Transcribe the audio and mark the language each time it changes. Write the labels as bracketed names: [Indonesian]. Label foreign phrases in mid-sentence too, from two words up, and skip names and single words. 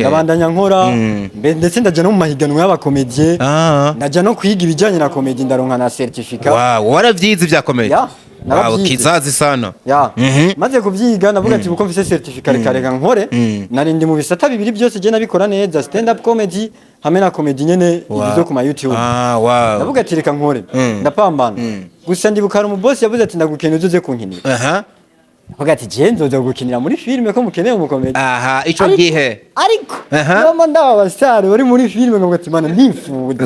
[Rundi] Ndabandanya nkora ndetse ndaje no mu mahiganwa y'abakomedie. Ndaje no kwiga ibijyanye na komedi ndaronka na certificate. Wow, waravyize vya komedi. [Swahili] Wow, kizazi sana. [Rundi] Maze kuvyiga navuga ati buko mfise certificate kareka nkore narindi mu bisata bibiri byose je nabikora neza [English] stand up comedy [Rundi] hamwe na comedy nyene izo ku ma YouTube. Wow. Navuga ati reka nkore ndapambana. Gusa ndibukara umu boss yavuze ati ndagukeneye uzoze kunkinira. Navuga ati je nzoza gukinira muri filme ko mukeneye mu comedy. Ico gihe. Ariko mama ndawa basare bari muri filme ngo ati mana nifuza.